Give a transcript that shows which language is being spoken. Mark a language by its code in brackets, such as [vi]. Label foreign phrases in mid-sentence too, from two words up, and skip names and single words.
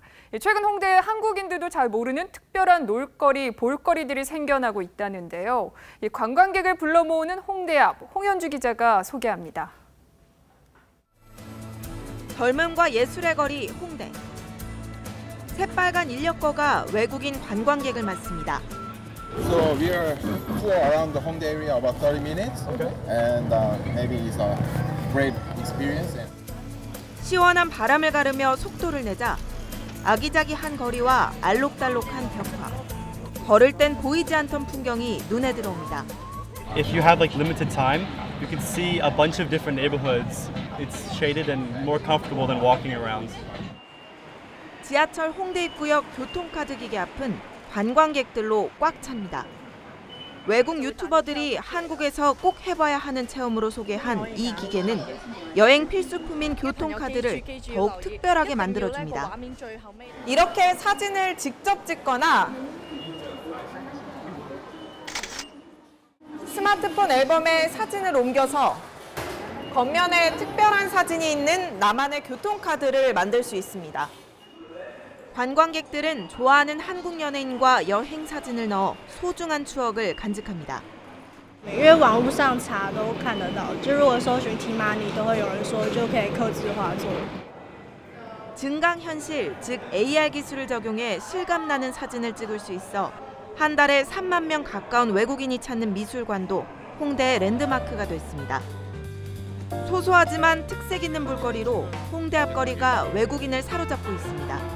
[ko] 최근 홍대에 한국인들도 잘 모르는 특별한 놀거리, 볼거리들이 생겨나고 있다는데요. 관광객을 불러 모으는 홍대 앞, 홍현주 기자가 소개합니다. 젊음과 예술의 거리, 홍대. 새빨간 인력거가 외국인 관광객을 맞습니다. [en] So we are tour around the Hongdae area about 30 minutes, and maybe it's a great experience. [ko] 시원한 바람을 가르며 속도를 내자 아기자기한 거리와 알록달록한 벽화. 걸을 땐 보이지 않던 풍경이 눈에 들어옵니다. [en] If you have like limited time, you can see a bunch of different neighborhoods. It's shaded and more comfortable than walking around. [ko] 지하철 홍대 입구역 교통카드 기계 앞은 관광객들로 꽉 찹니다. 외국 유튜버들이 한국에서 꼭 해봐야 하는 체험으로 소개한 이 기계는 여행 필수품인 교통카드를 더욱 특별하게 만들어줍니다. 이렇게 사진을 직접 찍거나 스마트폰 앨범에 사진을 옮겨서 겉면에 특별한 사진이 있는 나만의 교통카드를 만들 수 있습니다. 관광객들은 좋아하는 한국 연예인과 여행 사진을 넣어 소중한 추억을 간직합니다. [zh] 因为网络上查都看得到，就如果搜寻 T-money 都会有人说就可以客制化做。 [ko] 증강현실, 즉 AR 기술을 적용해 실감나는 사진을 찍을 수 있어 한 달에 3만 명 가까운 외국인이 찾는 미술관도 홍대의 랜드마크가 됐습니다. 소소하지만 특색 있는 볼거리로 홍대 앞거리가 외국인을 사로잡고 있습니다.